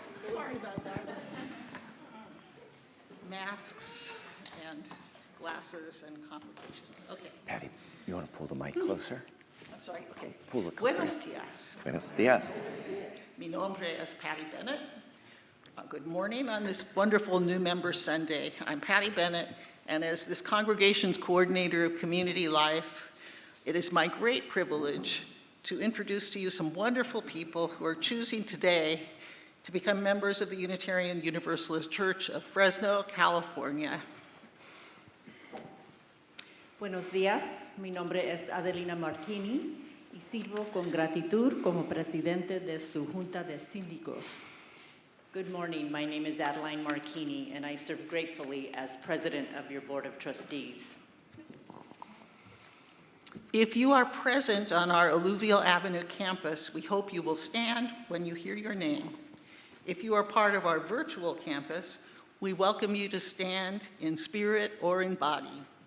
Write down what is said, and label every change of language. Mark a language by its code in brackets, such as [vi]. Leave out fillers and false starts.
[en] Sorry about that. Masks and glasses and complications. Okay. Patty, you want to pull the mic closer? I'm sorry. Okay. Pull it [es] Buenos dias. Buenos dias. Mi nombre es Patty Bennett. [en] Good morning on this wonderful New Member Sunday. I'm Patty Bennett, and as this congregation's coordinator of community life, it is my great privilege to introduce to you some wonderful people who are choosing today to become members of the Unitarian Universalist Church of Fresno, California. [es] Buenos días, mi nombre es Adelina Marchini y sirvo con gratitud como presidente de su Junta de Síndicos. [en] Good morning, my name is Adeline Marchini and I serve gratefully as president of your Board of Trustees. If you are present on our Alluvial Avenue campus, we hope you will stand when you hear your name. If you are part of our virtual campus, we welcome you to stand in spirit or in body.